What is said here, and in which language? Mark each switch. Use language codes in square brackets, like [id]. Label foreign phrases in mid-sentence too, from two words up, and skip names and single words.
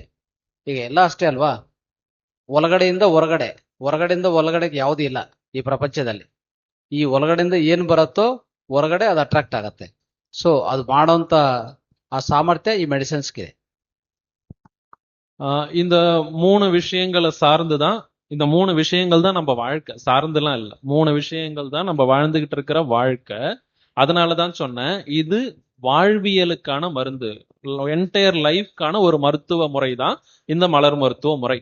[kn] ಈಗ ಎಲ್ಲ ಅಷ್ಟೇ ಅಲ್ವಾ, ಒಳಗಡೆಯಿಂದ ಹೊರಗಡೆ, ಹೊರಗಡೆಯಿಂದ ಒಳಗಡೆಗೆ ಯಾವುದೂ ಇಲ್ಲ ಈ ಪ್ರಪಂಚದಲ್ಲಿ. ಈ ಒಳಗಡೆಯಿಂದ ಏನ್ ಬರುತ್ತೋ ಹೊರಗಡೆ ಅದು ಅಟ್ರಾಕ್ಟ್ ಆಗತ್ತೆ. ಸೊ ಅದು ಮಾಡೋಂತ ಆ ಸಾಮರ್ಥ್ಯ ಈ ಮೆಡಿಸಿನ್ಸ್ಗಿದೆ. [ta] இந்த 3 விஷயங்களை சார்ந்துதான், இந்த 3 விஷயங்கள் தான் நம்ம வாழ்க்கை, சார்ந்துலாம் இல்ல. 3 விஷயங்கள் தான் நம்ம வாழ்ந்துகிட்டு இருக்கிற வாழ்க்கை. அதனாலதான் சொன்னேன், இது வாழ்வியலுக்கான மருந்து, [en] entire life [ta] ஒரு மருத்துவ முறை தான் இந்த மலர் மருத்துவ முறை.